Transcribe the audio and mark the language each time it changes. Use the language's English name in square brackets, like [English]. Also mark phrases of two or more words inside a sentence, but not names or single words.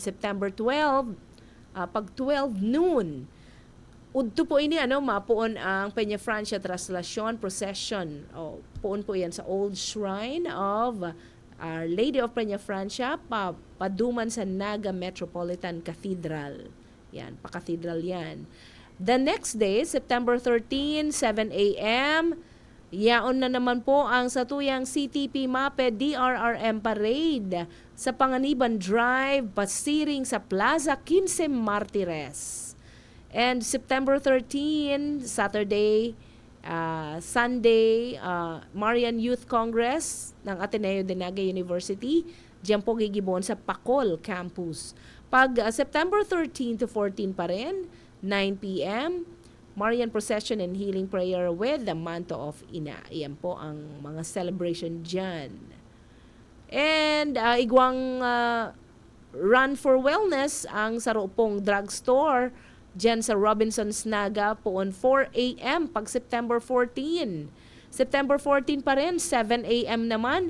[Bikol] September 12, pag 12 noon, udto po ini, mapuon ang Peña Francia Traslasyon Procession. Puon po yan sa Old Shrine of Our Lady of Peña Francia, paduman sa Naga Metropolitan Cathedral. Yan, pa-cathedral yan. [English] The next day, [Bikol] September 13, 7 a.m., yaon na naman po ang satuyang CTP MAPE DRRM Parade sa Panganiban Drive, pasiring sa Plaza 15 Martires. [English] And September 13, Saturday, Sunday, Marian Youth Congress ng Ateneo de Naga University. [Bikol] Diyan po gigibon sa Pacol Campus. [English] Pag September 13 to 14 [Bikol] pa rin, [English] 9 p.m., Marian Procession and Healing Prayer with the Manto of Ina. [Bikol] Iyan po ang mga celebration dyan. And igwang Run for Wellness ang Saropong Drugstore dyan sa Robinson's Naga poon 4 a.m. pag September 14. September 14 pa rin, 7 a.m. naman.